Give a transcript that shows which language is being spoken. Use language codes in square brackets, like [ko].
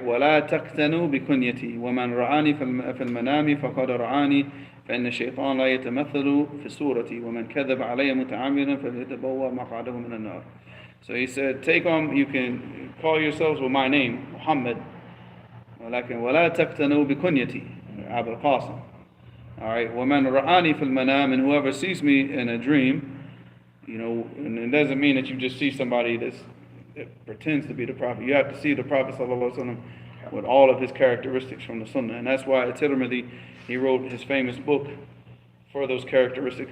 [ar] ولا تقتنوا بكنيتي ومن رآني في المنام فقد رآني فإن الشيطان لا يتمثل في صورتي ومن كذب علي متعمدا فليتبوأ مقعده من النار. [en] So he said, take on, you can call yourselves with my name, Muhammad. [ar] ولكن ولا تقتنوا بكنيتي, Abu al-Qasim. [en] Alright, [ar] وَمَنْ رَآنِي فِي الْمَنَامِ, [en] and whoever sees me in a dream, and it doesn't mean that you just see somebody that pretends to be the Prophet. You have to see the Prophet ﷺ with all of his characteristics from the Sunnah. And that's why at Tirmidhi, he wrote his famous book for those characteristics.